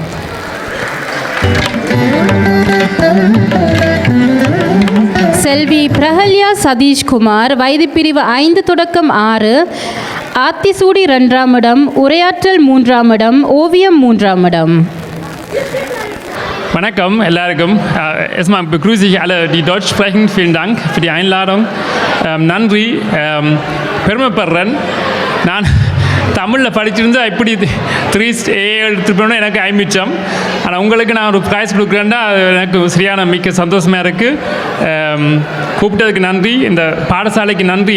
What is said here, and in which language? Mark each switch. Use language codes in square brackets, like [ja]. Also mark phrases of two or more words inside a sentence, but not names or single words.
[ta] செல்வி பிரகல்யா சதீஷ்குமார் வயது பிரிவு 5 தொடக்கம் 6, ஆத்திசூடி 2ஆம் இடம், உரையாற்றல் 3ஆம் இடம், ஓவியம் 3ஆம் இடம். Vanakkam, எல்லாருக்கும். [de] Erstmal begrüße ich alle, die Deutsch sprechen. Vielen Dank für die Einladung. [ta] நன்றி. பெருமைப்படுறேன். நான் தமிழில் படிச்சிருந்தா இப்படி 3A எடுத்துப்போனா எனக்கு ஐமிச்சம். ஆனால் உங்களுக்கு நான் ஒரு ப்ரைஸ் கொடுக்குறேன்னா எனக்கு சரியான மிக்க சந்தோஷமாக இருக்குது. கூப்பிட்டதுக்கு நன்றி. இந்த பாடசாலைக்கு நன்றி.